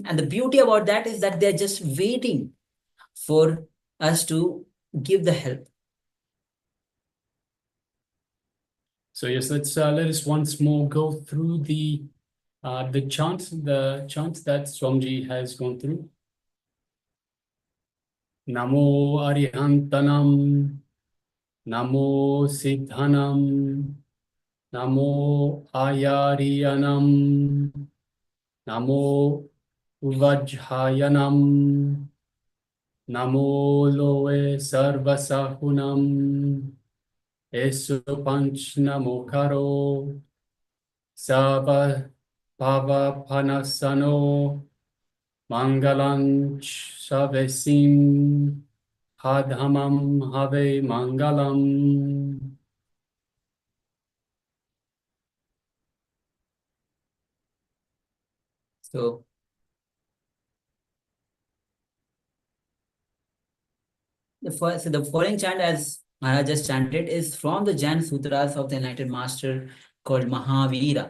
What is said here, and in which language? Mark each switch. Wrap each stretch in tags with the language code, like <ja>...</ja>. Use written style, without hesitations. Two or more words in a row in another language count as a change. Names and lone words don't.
<en>And the beauty about that is that they're just waiting for us to give the help. So yes, let us once more go through the chant that Swamiji has gone through.</en> <pra>Namo Arihantanam, Namo Siddhanam, Namo Ayariyanam, Namo Uvajhayanam, Namo Loe Sarvasahunam, Esu panchnamokaro Sava Pava Panasano Mangalanch Savesim Hadhamam Have Mangalam.</pra> <en>So, the following chant, as Maharaj just chanted, is from the Jain Sutras of the Enlightened Master called Mahavira.</en>